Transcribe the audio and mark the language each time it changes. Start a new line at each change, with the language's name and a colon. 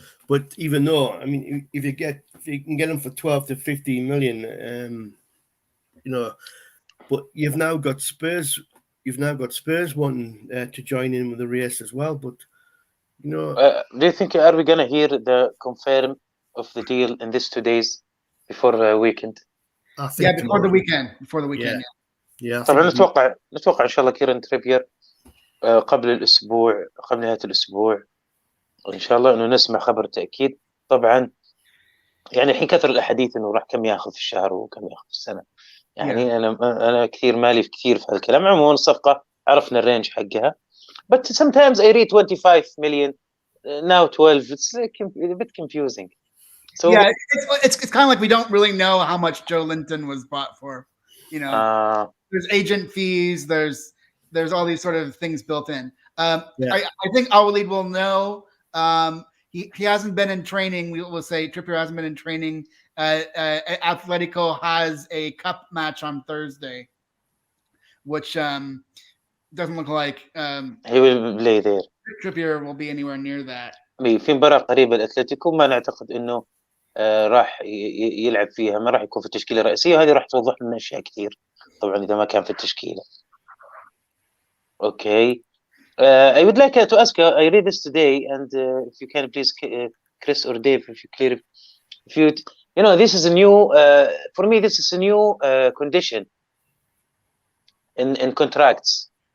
English: But even though, I mean, if you can get them for 12 to 15 million, but you've now got Spurs. You've now got Spurs wanting to join in with the race as well. But do you think are we gonna hear the confirm of the deal in this 2 days before the weekend? Before the weekend. Yeah.
Arabic: طبعا نتوقع ان شاء الله كيرن تريبير قبل نهاية الاسبوع ان شاء الله انه نسمع خبر تأكيد. طبعا يعني الحين كثر الاحاديث انه راح كم ياخذ في الشهر وكم ياخذ في السنة، يعني انا كثير مالي في هالكلام. عموما الصفقة عرفنا الرينج حقها.
English: But sometimes I read 25 million, now 12. It's a bit confusing. So yeah, it's kind of like we don't really know how much Joe Linton was bought for. There's agent fees. There's all these sort of things built in. I think وليد will know. He hasn't been in training. We will say Trippier hasn't been in training. Atletico has a cup match on Thursday, which doesn't look like he will play there. Trippier will be anywhere near that.
Arabic: في مباراة قريبة الأتلتيكو ما نعتقد إنه راح يلعب فيها، ما راح يكون في التشكيلة الرئيسية، وهذه راح توضح لنا أشياء كثير طبعا إذا ما كان في التشكيلة.
English: Okay. I would like to ask you, I read this today, and if you can please, Chris or Dave, if you this is a new, for me, this is a new condition in contracts.